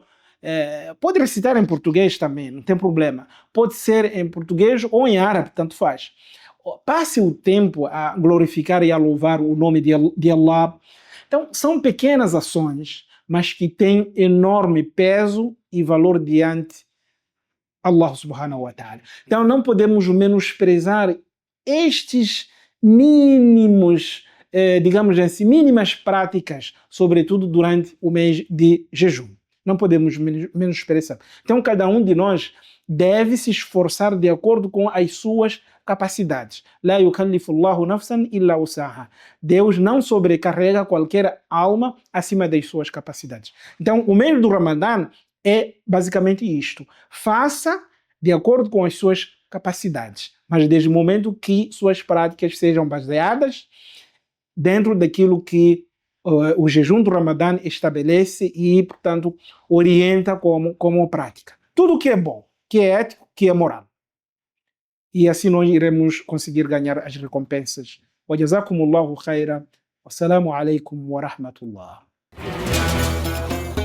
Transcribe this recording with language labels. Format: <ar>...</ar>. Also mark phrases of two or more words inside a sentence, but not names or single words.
<pt>Pode recitar em português também, não tem problema. Pode ser em português ou em árabe, tanto faz. Passe o tempo a glorificar e a louvar o nome de Allah. Então, são pequenas ações, mas que têm enorme peso e valor diante Allah</pt> <ar>سبحانه وتعالى.</ar> <pt>Então, não podemos menosprezar estes mínimos, digamos assim, mínimas práticas, sobretudo durante o mês de jejum. Não podemos menosprezar. Então, cada um de nós deve se esforçar de acordo com as suas capacidades.</pt> <ar>لا يكلف الله نفسا إلا وسعها.</ar> <pt>Deus não sobrecarrega qualquer alma acima das suas capacidades. Então, o mês do Ramadã é basicamente isto. Faça de acordo com as suas capacidades, mas desde o momento que suas práticas sejam baseadas dentro daquilo que o jejum do Ramadã estabelece e, portanto, orienta como prática. Tudo que é bom, que é ético, que é moral. E assim nós iremos conseguir ganhar as recompensas.</pt> <ar>وجزاكم الله خيرا. والسلام عليكم ورحمة الله.</ar>